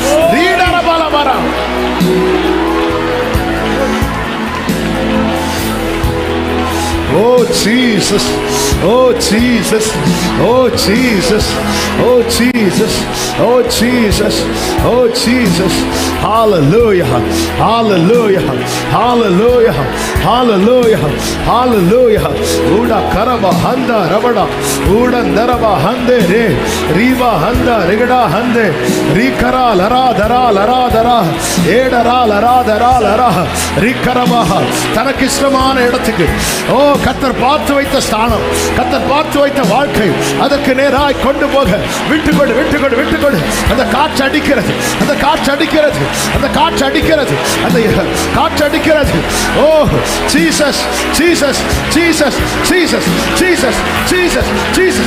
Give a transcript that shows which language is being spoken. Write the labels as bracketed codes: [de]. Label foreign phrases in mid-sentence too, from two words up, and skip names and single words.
[en] Oh Jesus, oh Jesus, oh Jesus, oh Jesus, oh Jesus, oh Jesus. Hallelujah, hallelujah, hallelujah, hallelujah, hallelujah. Uda karaba handa rabada, uda naraba hande re, riba handa rigada hande, rikara lara dara, edara lara dara, rikaraba. [ta] தனக்கிஷ்டமான இடத்துக்கு கர்த்தர் பார்த்து வைத்த ஸ்தானம், கர்த்தர் பார்த்து வைத்த வாழ்க்கை, அதற்கு நேராய் கொண்டு போக விட்டுக்கொடு. அந்த காற்று அடிக்கிறது. [en] Oh Jesus Jesus Jesus Jesus Jesus Jesus Jesus.